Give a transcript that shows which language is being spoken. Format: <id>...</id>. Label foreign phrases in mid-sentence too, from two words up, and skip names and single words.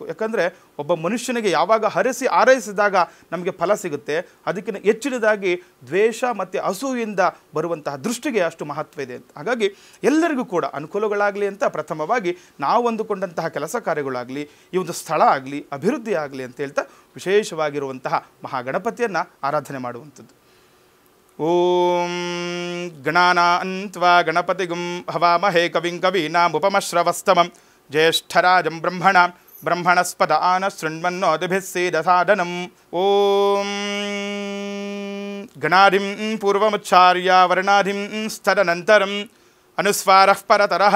<kn>ಯಾಕಂದರೆ ಒಬ್ಬ ಮನುಷ್ಯನಿಗೆ ಯಾವಾಗ ಹರಸಿ ಆರೈಸಿದಾಗ ನಮಗೆ ಫಲ ಸಿಗುತ್ತೆ, ಅದಕ್ಕಿಂತ ಹೆಚ್ಚಿನದಾಗಿ ದ್ವೇಷ ಮತ್ತು ಅಸೂಯಿಂದ ಬರುವಂತಹ ದೃಷ್ಟಿಗೆ ಅಷ್ಟು ಮಹತ್ವ ಇದೆ ಅಂತ. ಹಾಗಾಗಿ ಎಲ್ಲರಿಗೂ ಕೂಡ ಅನುಕೂಲಗಳಾಗಲಿ ಅಂತ ಪ್ರಥಮವಾಗಿ ನಾವು ಅಂದುಕೊಂಡಂತಹ ಕೆಲಸ ಕಾರ್ಯಗಳಾಗಲಿ, ಈ ಒಂದು ಸ್ಥಳ ಆಗಲಿ, ಅಭಿವೃದ್ಧಿ ಆಗಲಿ ಅಂತ ಹೇಳ್ತಾ ವಿಶೇಷವಾಗಿರುವಂತಹ ಮಹಾಗಣಪತಿಯನ್ನು ಆರಾಧನೆ ಮಾಡುವಂಥದ್ದು.</kn> <sa>ಓಂ ಗಣಾನಾನ್ತ್ವಾ ಗಣಪತಿಗುಂ ಹವಾಮಹೇ ಕವಿಂ ಕವೀನಾಮುಪಮಶ್ರವಸ್ತಮಂ ಜ್ಯೇಷ್ಠರಾಜಂ ಬ್ರಹ್ಮಣಸ್ಪದ ಆನ ಶೃಣ್ವನ್ನೋತಿಭಿಃ ಸೇದಸಾದನಂ. ಓಂ ಗಣಾಧಿಂ ಪೂರ್ವಮುಚ್ಚಾರ್ಯ ವರ್ಣಾಧಿಂ ಸ್ತದನಂತರಂ ಅನುಸ್ವಾರಃ ಪರತರಃ</sa>